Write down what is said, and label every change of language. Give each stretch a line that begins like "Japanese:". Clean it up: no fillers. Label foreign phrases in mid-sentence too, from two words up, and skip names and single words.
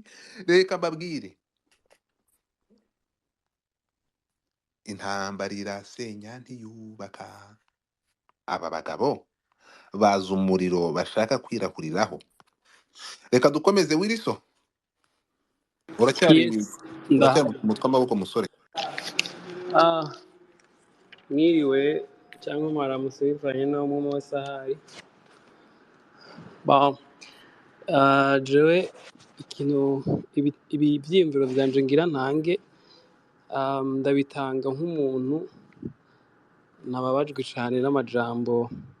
Kinyarwanda: Reka mbabwire intambara irasenya ntiyubaka. Aba bagabo baza umuriro bashaka kwirakuriraho. Reka dukomeze Wiriso. Uracyari Yes, umutwe amaboko musore. mwiriwe cyangwa mwaramutse bivanye no mu masahari.
Rundi: Jewe ikintu ibi byiyumviro byanje ngira ntange ndabitanga nk'umuntu nababajwe cyane n'amajambo